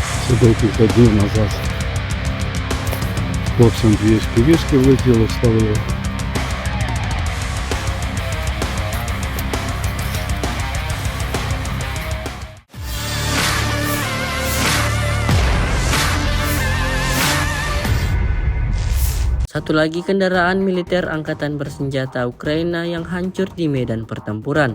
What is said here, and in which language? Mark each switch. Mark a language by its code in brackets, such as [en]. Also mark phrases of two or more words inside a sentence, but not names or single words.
[uk] Декілька днів назад хлопцям дві FPV-шки влетіли, спалили. [id] Satu lagi kendaraan militer angkatan bersenjata Ukraina yang hancur di medan pertempuran.